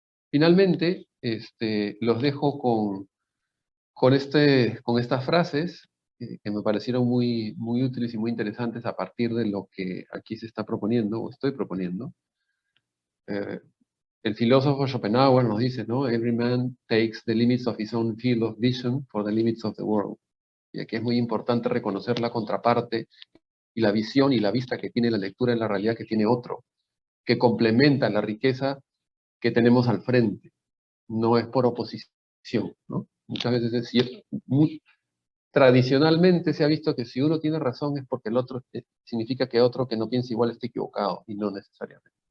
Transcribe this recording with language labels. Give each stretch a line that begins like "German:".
Spanish: Finalmente, los dejo con estas frases que me parecieron muy, muy útiles y muy interesantes a partir de lo que aquí se está proponiendo, o estoy proponiendo. El filósofo Schopenhauer nos dice, ¿no?
English: Every man takes the limits of his own field of vision for the limits of the world.
Spanish: Y aquí es muy importante reconocer la contraparte y la visión y la vista que tiene la lectura en la realidad que tiene otro, que complementa la riqueza que tenemos al frente. No es por oposición, ¿no? Muchas veces es cierto. Tradicionalmente se ha visto que si uno tiene razón es porque el otro, significa que otro que no piensa igual está equivocado, y no necesariamente.